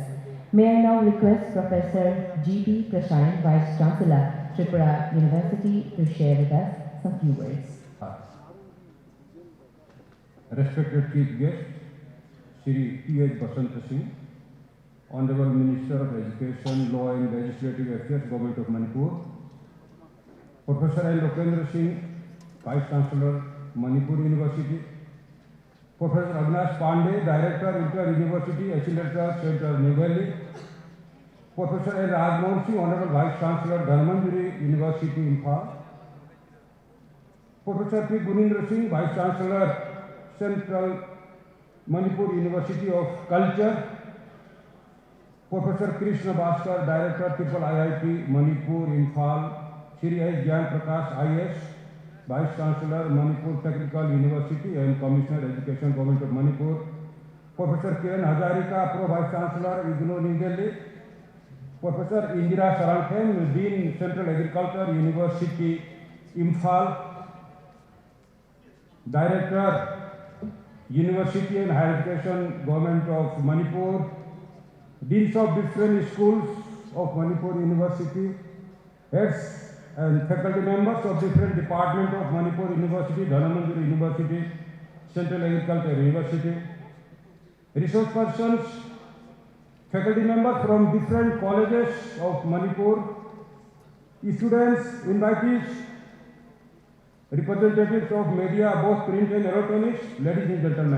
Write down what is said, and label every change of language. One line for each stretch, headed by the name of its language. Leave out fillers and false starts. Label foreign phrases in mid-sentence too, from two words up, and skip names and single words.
English: May I now request Professor G.P. Prashant, Vice Chancellor, Tripura University, to share with us some few words. Respected Chief Guest, Shri T.H. Basanta Singh, Honorable Minister of Education, Law and Legislative Affairs, Government of Manipur, Professor L. Lokendra Singh, Vice Chancellor, Manipur University, Professor Avinash Pandey, Director, Inter-University Accelerator Center, New Delhi, Professor L. Rajmohan Singh, Honorable Vice Chancellor, Dhanmanjari University, Imphal, Professor P. Gunindra Singh, Vice Chancellor, Central Manipur University of Culture, Professor Krishna Bhaskar, Director, Triple IIT, Manipur, Imphal, Shri S. Gyan Prakash, IS, Vice Chancellor, Manipur Technical University and Commissioner Education, Government of Manipur, Professor Kiran Hazarika, Pro Vice Chancellor, IGNOU, New Delhi, Professor Indira Sarangkhen, Dean, Central Agriculture University, Imphal, Director, University and Higher Education, Government of Manipur, Deans of different schools of Manipur University, heads and faculty members of different departments of Manipur University, Dhanmanjari University, Central Agriculture University, resource persons, faculty members from different colleges of Manipur, students, invitees, representatives of media, both print and electronics, ladies and gentlemen.